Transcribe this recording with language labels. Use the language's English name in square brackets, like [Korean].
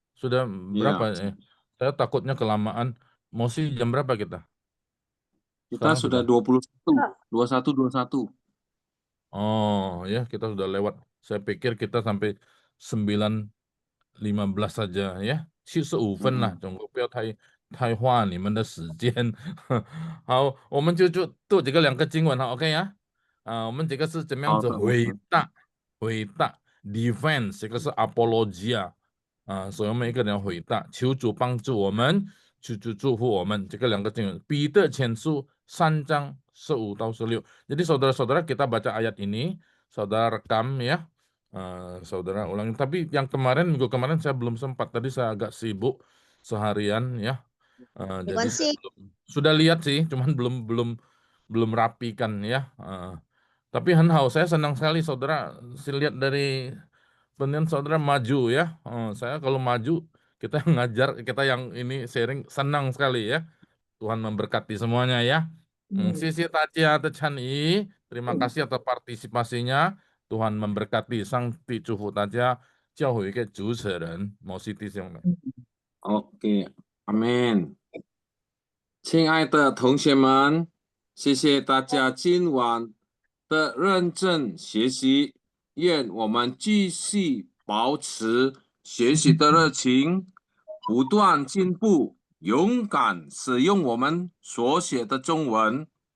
[Indonesian] Sudah berapa ya? Saya takutnya kelamaan. Mau sih jam berapa kita? Kita sudah 21. Oh ya, kita sudah lewat. Saya pikir kita sampai 9:15 saja ya. [Chinese] 75分啦，总共不要太花你们的时间。好，我们就读这个2个经文哈 ，OK 呀？我们这个是怎么样子回答？defense 这个是 apologia 所以我们一个人回答，求主帮助我们，求主祝福我们。这个2个经文，彼得前书3章15到16。 [Indonesian] Jadi saudara-saudara kita baca ayat ini, saudara rekam ya. Saudara ulangi. Tapi yang minggu kemarin saya belum sempat. Tadi saya agak sibuk seharian ya. Jadi sudah lihat sih, cuman belum rapikan ya. Tapi Hanhao, saya senang sekali saudara. Saya lihat dari penelitian saudara maju ya. Saya kalau maju kita ngajar, kita yang ini sharing senang sekali ya. Tuhan memberkati semuanya ya. Sisi Tacia Techan terima kasih atas partisipasinya. Tuhan memberkati sang [Chinese] 弟祝福大家，教会的主持人摩西弟兄们。 OK， 阿们。亲爱的同学们，谢谢大家今晚的认真学习，愿我们继续保持学习的热情，不断进步，勇敢使用我们所学的中文。